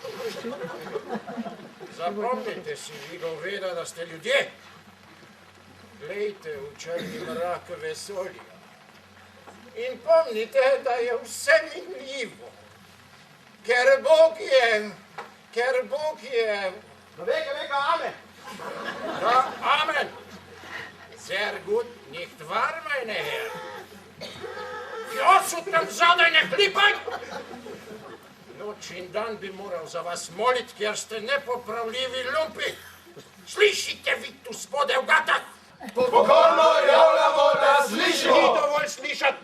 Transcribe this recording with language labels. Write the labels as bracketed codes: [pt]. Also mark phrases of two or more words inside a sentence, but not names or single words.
[sl] Zapomnite si, vi goveda, da ste ljudje. Glejte v črni mrak vesolja. In pomnite, da je vse minljivo. Ker Bog je... Vega, amen. Ja, amen. [de] Sehr gut, nicht wahr, meine Herren? [sl] Kjosu tam zadaj ne klipaj! Noč in dan bi moral za vas moliti, ker ste nepopravljivi lumpi. Slišite vi tu spode v gatah? Pokorno javljamo, da slišimo. Ni dovolj slišati.